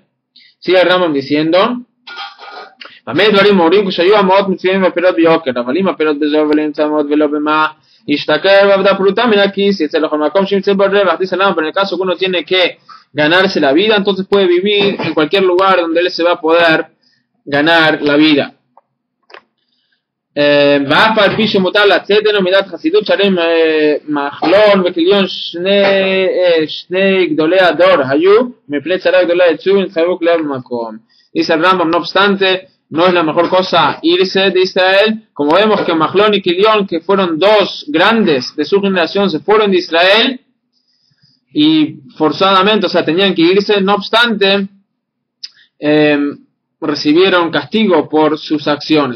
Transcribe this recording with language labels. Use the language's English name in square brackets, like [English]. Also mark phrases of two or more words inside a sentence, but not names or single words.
[Spanish] Sigue el Rambam diciendo, dice el Rambam, pero en el caso que uno tiene que ganarse la vida, entonces puede vivir en cualquier lugar donde él se va a poder ganar la vida. [Hebrew] ואף על פי שמותר לצאת אינו מידת חסידות שהרי מחלון וכליון שני גדולי הדור היו מפני צרה גדולה יצאו ונתחייבו כליהם במקום. [Spanish] Dice el Rambam, no obstante, no es la mejor cosa irse de Israel, como vemos que Mahlón y Kilión, que fueron 2 grandes de su generación, se fueron de Israel y forzadamente, o sea, tenían que irse, no obstante, recibieron castigo por sus acciones.